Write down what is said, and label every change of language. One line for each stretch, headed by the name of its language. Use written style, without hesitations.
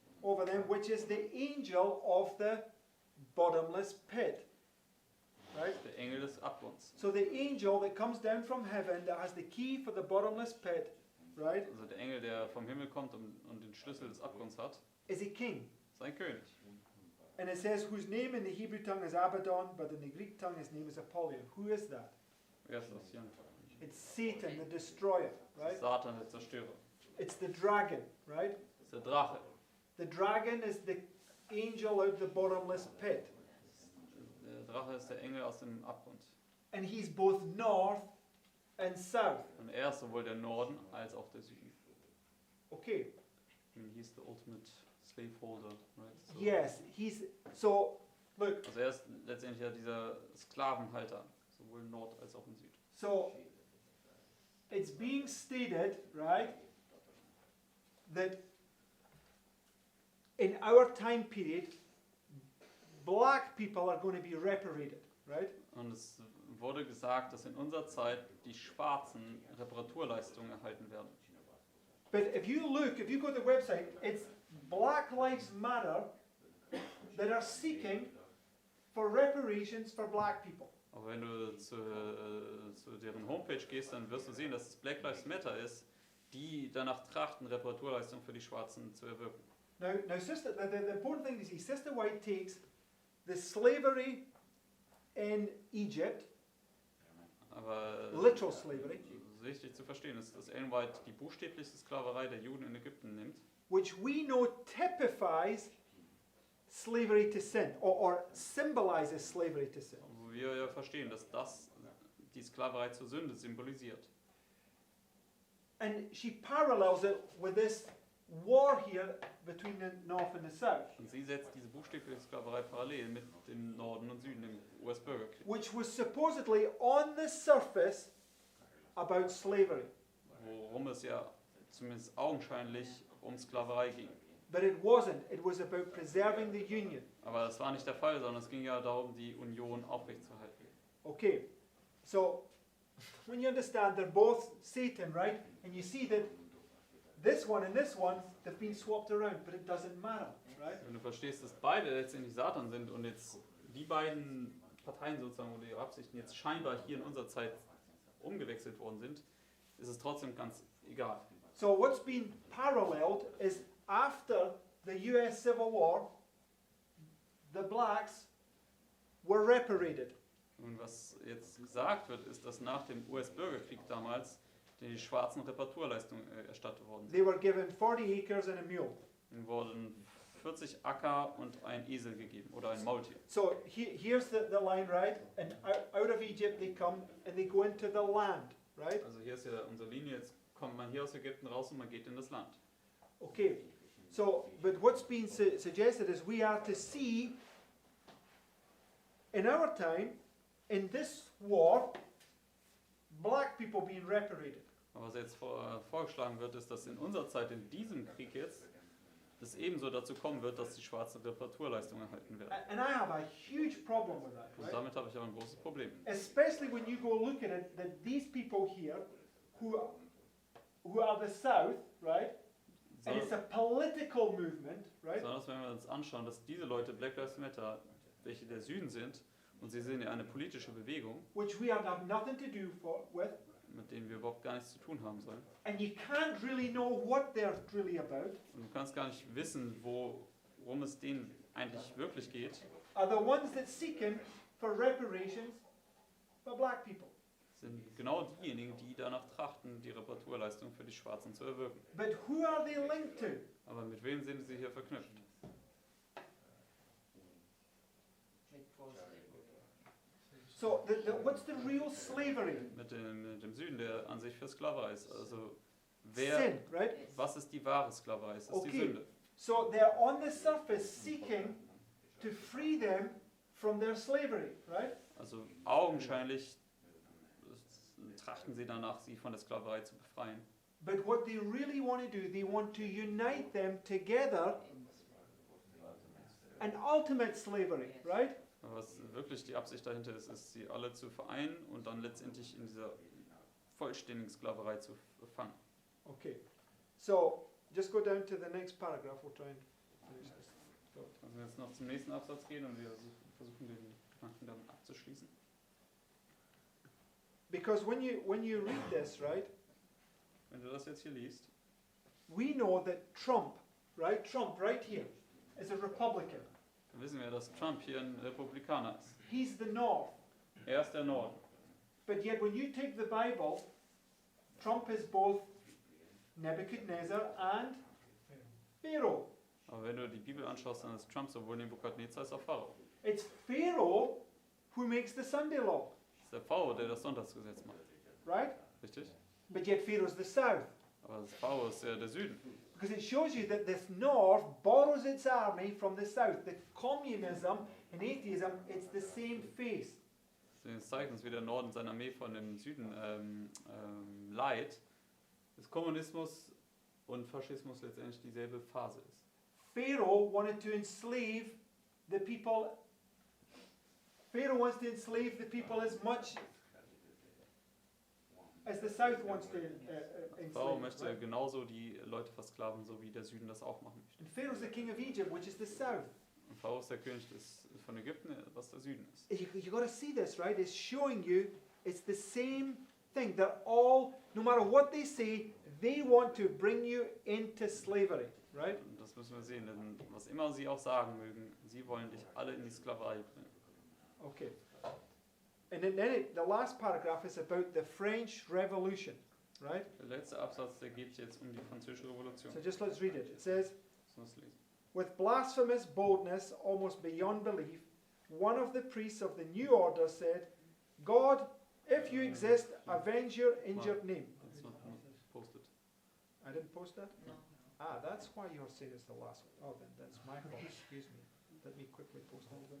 English: over them, which is the angel of the bottomless pit. Right?
German: Der Engel des Abgrunds.
English: So the angel that comes down from heaven, that has the key for the bottomless pit, right,
German: Also der Engel, der vom Himmel kommt und den Schlüssel des Abgrunds hat,
English: is a king.
German: ist ein König.
English: And it says, whose name in the Hebrew tongue is Abaddon, but in the Greek tongue his name is Apollyon. Who is that?
German: Wer ist das hier?
English: It's Satan, the destroyer, right?
German: Satan, der Zerstörer.
English: It's the dragon, right?
German: Das ist der Drache.
English: The dragon is the angel out the bottomless pit.
German: Der Drache ist der Engel aus dem Abgrund.
English: And he's both north and south.
German: Und er ist sowohl der Norden als auch der Süden.
English: Okay,
German: Und
English: he is the ultimate slaveholder, right? So, yes, so, look,
German: Also er ist letztendlich ja dieser Sklavenhalter, sowohl Nord als auch im Süd.
English: so it's being stated, right, that in our time period, black people are going to be reparated, right?
German: Und es wurde gesagt, dass in unserer Zeit die Schwarzen Reparaturleistungen erhalten werden.
English: But if you go to the website, it's Black Lives Matter that are seeking for reparations for black people.
German: Aber wenn du zu deren Homepage gehst, dann wirst du sehen, dass es Black Lives Matter ist, die danach trachten, Reparaturleistungen für die Schwarzen zu erwirken.
English: Now sister, the important thing is, Sister White takes the slavery in Egypt,
German: Aber
English: literal slavery,
German: wichtig zu verstehen ist, dass Ellen White die buchstäbliche Sklaverei der Juden in Ägypten nimmt,
English: which we know typifies slavery to sin, or symbolizes slavery to sin.
German: wo wir ja verstehen, dass das die Sklaverei zur Sünde symbolisiert.
English: And she parallels it with this war here between the north and the south,
German: Und sie setzt diese buchstäbliche Sklaverei parallel mit dem Norden und Süden im US-Bürgerkrieg,
English: which was supposedly on the surface about slavery.
German: worum es ja zumindest augenscheinlich um Sklaverei ging.
English: But it wasn't. It was about preserving the union.
German: Aber das war nicht der Fall, sondern es ging ja darum, die Union aufrechtzuerhalten.
English: Okay, so when you understand they're both Satan, right? And you see that this one and this one, they've been swapped around, but it doesn't matter, right?
German: Wenn du verstehst, dass beide letztendlich Satan sind und jetzt die beiden Parteien sozusagen oder ihre Absichten jetzt scheinbar hier in unserer Zeit umgewechselt worden sind, ist es trotzdem ganz egal.
English: So what's been paralleled is after the US Civil War, the blacks were reparated.
German: Und was jetzt gesagt wird, ist, dass nach dem US-Bürgerkrieg damals die Schwarzen Reparaturleistungen erstattet worden sind.
English: They were given 40 acres and a mule.
German: Ihnen wurden 40 Acker und ein Esel gegeben oder ein Maultier.
English: So here's the line, right? And out of Egypt they come and they go into the land, right?
German: Also hier ist ja unsere Linie, jetzt kommt man hier aus Ägypten raus und man geht in das Land.
English: Okay, so, but what's been suggested is we are to see, in our time, in this war, black people being reparated.
German: Aber was jetzt vorgeschlagen wird, ist, dass in unserer Zeit, in diesem Krieg jetzt, es ebenso dazu kommen wird, dass die Schwarzen Reparaturleistungen erhalten werden.
English: And I have a huge problem with that,
German: Und
English: right?
German: damit habe ich aber ein großes Problem.
English: Especially when you go look at it, that these people here, who are the South, right? And it's a political movement, right?
German: Besonders wenn wir uns anschauen, dass diese Leute, Black Lives Matter, welche der Süden sind, Und sie sind ja eine politische Bewegung,
English: which we have nothing to do with,
German: mit denen wir überhaupt gar nichts zu tun haben sollen.
English: and you can't really know what they're really about,
German: Und du kannst gar nicht wissen, worum es denen eigentlich wirklich geht.
English: are the ones that seeking for reparations for black people.
German: Sind genau diejenigen, die danach trachten, die Reparaturleistung für die Schwarzen zu erwirken.
English: But who are they linked to?
German: Aber mit wem sind sie hier verknüpft? Mit Vorschlägen.
English: So, what's the real slavery?
German: Mit dem Süden, der an sich für Sklaverei ist. Also
English: Sin, right?
German: was ist die wahre Sklaverei? Es ist die
English: Okay.
German: Sünde.
English: So they're on the surface seeking to free them from their slavery, right?
German: Also augenscheinlich trachten sie danach, sie von der Sklaverei zu befreien.
English: But what they really want to do, they want to unite them together in ultimate slavery, right?
German: Aber was wirklich die Absicht dahinter ist, ist, sie alle zu vereinen und dann letztendlich in dieser vollständigen Sklaverei zu fangen.
English: Okay. So just go down to the next paragraph. We'll try and finish this.
German: Also jetzt noch zum nächsten Absatz gehen und wir versuchen den Gedanken damit abzuschließen.
English: Because when you read this, right,
German: Wenn du das jetzt hier liest,
English: we know that Trump right here, is a Republican.
German: dann wissen wir, dass Trump hier ein Republikaner ist.
English: He's the North.
German: Er ist der Norden.
English: But yet when you take the Bible, Trump is both Nebuchadnezzar and Pharaoh.
German: Aber wenn du die Bibel anschaust, dann ist Trump sowohl Nebukadnezar als auch Pharao.
English: It's Pharaoh who makes the Sunday law,
German: Das ist der Pharao, der das Sonntagsgesetz macht.
English: right?
German: Richtig?
English: But yet Pharaoh's the South.
German: Aber das Pharao ist der Süden.
English: Because it shows you that this North borrows its army from the South. The communism and atheism, it's the same face.
German: Das zeigt uns, wie der Norden seine Armee von dem Süden leiht. Dass Kommunismus und Faschismus letztendlich dieselbe Phase ist.
English: Pharaoh wanted to enslave the people. Pharaoh wants to enslave the people as much as the South wants to
German: Pharao
English: enslave.
German: möchte
English: Right?
German: genauso die Leute versklaven, so wie der Süden das auch machen möchte.
English: And Pharaoh's the king of Egypt, which is the South.
German: Und Pharao ist der König von Ägypten, was der Süden ist.
English: You got to see this, right? It's showing you it's the same thing. They're all, no matter what they say, they want to bring you into slavery, right?
German: Und das müssen wir sehen, denn was immer sie auch sagen mögen, sie wollen dich alle in die Sklaverei bringen.
English: Okay. And then the last paragraph is about the French Revolution, right?
German: Der letzte Absatz, der geht jetzt um die Französische Revolution.
English: So just let's read it. It says,
German: Lass uns lesen.
English: with blasphemous boldness, almost beyond belief, one of the priests of the new order said, God, if you exist, avenge your injured name.
German: Das wird postet.
English: I didn't post that? No. Ah, that's why you're saying it's the last one. Oh, then that's my fault. Excuse me. Let me quickly post it.